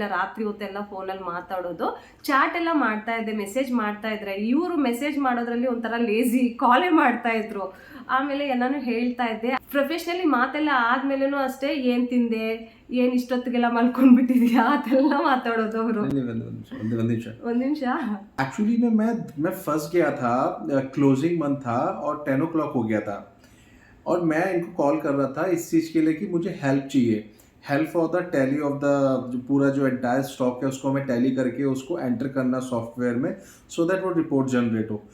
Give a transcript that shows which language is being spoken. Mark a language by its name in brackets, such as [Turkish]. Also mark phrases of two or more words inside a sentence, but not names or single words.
[Kannada] ರಾತ್ರಿ ಹೊತ್ತೆಲ್ಲ ಫೋನಲ್ಲಿ ಮಾತಾಡೋದು, ಚಾಟ್ ಎಲ್ಲ ಮಾಡ್ತಾ ಇದ್ದೆ, ಮೆಸೇಜ್ ಮಾಡ್ತಾ ಇದ್ರೆ. ಇವರು ಮೆಸೇಜ್ ಮಾಡೋದ್ರಲ್ಲಿ ಒಂಥರ ಲೇಜಿ, ಕಾಲೇ ಮಾಡ್ತಾ ಇದ್ರು. ಆಮೇಲೆ ಎಲ್ಲಾನು ಹೇಳ್ತಾ ಇದ್ದೆ. ಪ್ರೊಫೆಷನಲಿ ಮಾತೆಲ್ಲ ಆದ್ಮೇಲೆನೂ ಅಷ್ಟೇ, ಏನ್ ತಿಂದೆ, ಏನ್ ಇಷ್ಟೊತ್ತಿಗೆಲ್ಲ ಮಲ್ಕೊಂಡ್ಬಿಟ್ಟಿದ್ಯಾ ಅದೆಲ್ಲ ಮಾತಾಡೋದು ಅವರು. ಒಂದ್ ನಿಮಿಷ. [Hindi] एक्चुअली मैं फंस गया था, [English] closing month [Hindi] था और 10 o'clock हो गया था, और मैं इनको कॉल कर रहा था इस चीज़ के लिए कि मुझे हेल्प चाहिए, [English] help for the tally of the [Hindi] पूरा जो [English] entire stock [Hindi] है उसको मैं टैली करके उसको एंटर करना सॉफ्टवेयर में, [English] so that [Hindi] वो रिपोर्ट जनरेट हो.